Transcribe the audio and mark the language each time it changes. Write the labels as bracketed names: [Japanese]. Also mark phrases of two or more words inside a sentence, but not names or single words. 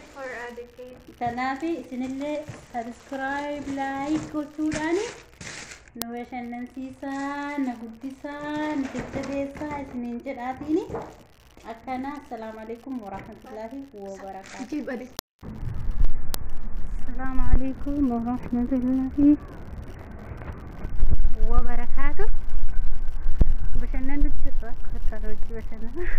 [Oromo] Kanaaf isinillee [English] subscribe like [Oromo] gochuudhaan nu bashannansiisaa na guddisaa na jajjabeessaa isiniin jedhaatiin akkana. [Arabic] السلام عليكم ورحمة الله وبركاته. السلام عليكم ورحمة الله وبركاته. [Oromo] Bashannan dukkan kataroji bashannan.